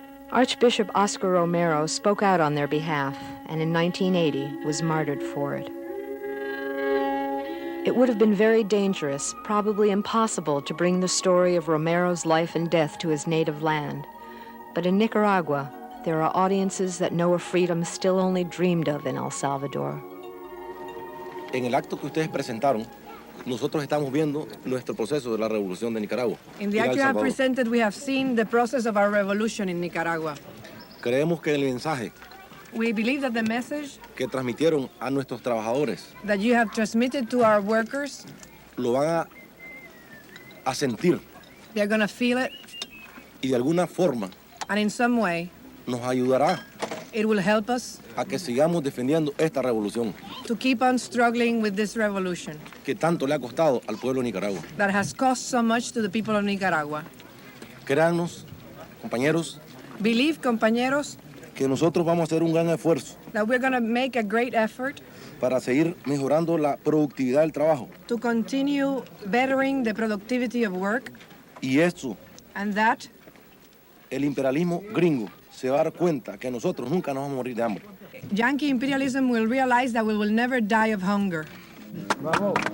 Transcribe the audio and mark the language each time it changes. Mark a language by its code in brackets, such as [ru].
[en] Archbishop Oscar Romero spoke out on their behalf and in 1980 was martyred for it. It would have been very dangerous, probably impossible, to bring the story of Romero's life and death to his native land. But in Nicaragua, there are audiences that know a freedom still only dreamed of in El Salvador. [es] En el acto que ustedes presentaron, nosotros estamos viendo nuestro proceso de la revolución de Nicaragua. [en] In the act you have presented, we have seen the process of our revolution in Nicaragua. [es] Creemos que el mensaje [en] We believe that the message [es] que transmitieron a nuestros trabajadores [en] that you have transmitted to our workers, [es] lo van a sentir [en] they're going to feel it, [es] y de alguna forma [en] and in some way, [es] nos ayudará [en] it will help us [es] a que sigamos defendiendo esta revolución [en] to keep on struggling with this revolution [es] que tanto le ha costado al pueblo de Nicaragua. [en] that has cost so much to the people of Nicaragua. [es] Créanos, compañeros, [en] Believe, compañeros, [es] que nosotros vamos a hacer un gran esfuerzo [en] that we're going to make a great effort [es] para seguir mejorando la productividad del trabajo. [en] to continue bettering the productivity of work, [es] Y esto, [en] and that [es] el imperialismo gringo se va a dar cuenta que nosotros nunca nos vamos a morir de hambre. [en] Yankee imperialism will realize that we will never die of hunger. [es] Bravo.